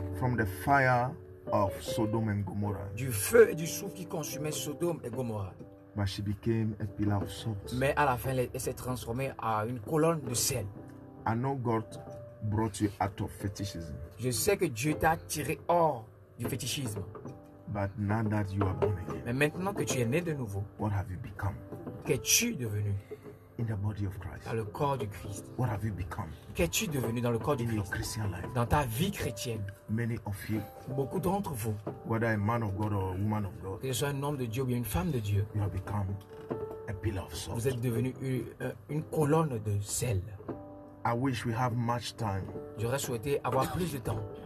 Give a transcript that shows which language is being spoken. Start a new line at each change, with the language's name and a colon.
English: from the fire of Sodom and Gomorrah,
French: du feu et du soufre qui consumait Sodome et Gomorrah.
English: but she became a pillar of salt.
French: Mais à la fin, elle s'est transformée en une colonne de sel.
English: I know God brought you out of fetishism,
French: Je sais que Dieu t'a tiré hors du fétichisme.
English: but now that you are born again,
French: Mais maintenant que tu es né de nouveau,
English: what have you become
French: qu'es-tu devenu
English: in the body of Christ?
French: dans le corps du Christ?
English: What have you become
French: Qu'es-tu devenu dans le corps du
English: in your
French: Christ?
English: Christian life?
French: Dans ta vie chrétienne,
English: Many of you,
French: beaucoup d'entre vous,
English: whether a man of God or a woman of God,
French: que ce soit un homme de Dieu ou bien une femme de Dieu,
English: you have become a pillar of salt.
French: vous êtes devenu une colonne de sel.
English: I wish we have much time
French: J'aurais souhaité avoir plus de temps